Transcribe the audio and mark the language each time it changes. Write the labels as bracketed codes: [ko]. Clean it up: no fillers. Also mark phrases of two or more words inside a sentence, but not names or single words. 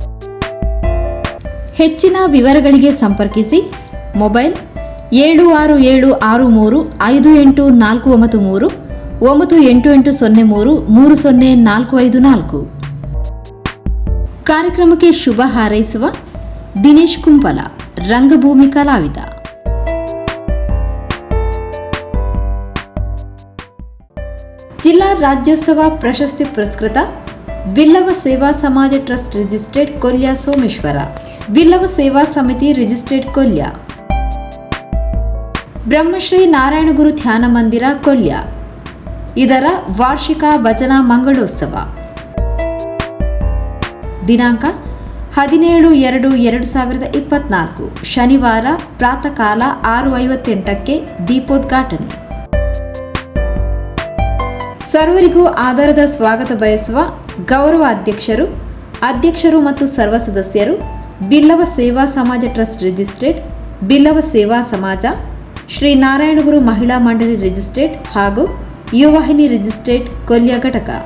[kn] ಹೆಚ್ಚಿನ ವಿವರಗಳಿಗೆ ಸಂಪರ್ಕಿಸಿ ಮೊಬೈಲ್ 7676358493 9880330454. ಕಾರ್ಯಕ್ರಮಕ್ಕೆ ಶುಭ ಹಾರೈಸುವ ದಿನೇಶ್ ಕುಂಪಲ, ರಂಗಭೂಮಿ ಕಲಾವಿದ. ಜಿಲ್ಲಾ ರಾಜ್ಯೋತ್ಸವ ಪ್ರಶಸ್ತಿ ಪುರಸ್ಕೃತ ಬಿಲ್ಲವ ಸೇವಾ ಸಮಾಜ ಟ್ರಸ್ಟ್ ರಿಜಿಸ್ಟರ್ಡ್ ಕೊಲ್ಯ ಸೋಮೇಶ್ವರ, ಬಿಲ್ಲವ ಸೇವಾ ಸಮಿತಿ ರಿಜಿಸ್ಟರ್ಡ್ ಕೊಲ್ಯ, ಬ್ರಹ್ಮಶ್ರೀ ನಾರಾಯಣಗುರು ಧ್ಯಾನ ಮಂದಿರ ಕೊಲ್ಯ ಇದರ ವಾರ್ಷಿಕ ಭಜನಾ ಮಂಗಳೋತ್ಸವ ದಿನಾಂಕ 17/2/2024 ಶನಿವಾರ ಪ್ರಾತಃ ಕಾಲ 6:58ಕ್ಕೆ ದೀಪೋದ್ಘಾಟನೆ. ಸರ್ವರಿಗೂ ಆಧಾರದ ಸ್ವಾಗತ ಬಯಸುವ ಗೌರವ ಅಧ್ಯಕ್ಷರು ಮತ್ತು ಸರ್ವ ಸದಸ್ಯರು, ಬಿಲ್ಲವ ಸೇವಾ ಸಮಾಜ ಟ್ರಸ್ಟ್ ರಿಜಿಸ್ಟರ್ಡ್, ಬಿಲ್ಲವ ಸೇವಾ ಸಮಾಜ, ಶ್ರೀ ನಾರಾಯಣಗುರು ಮಹಿಳಾ ಮಂಡಳಿ ರಿಜಿಸ್ಟರ್ಡ್ ಹಾಗೂ ಯುವವಾಹಿನಿ ರಿಜಿಸ್ಟರ್ಡ್ ಕೊಲ್ಯ ಘಟಕ.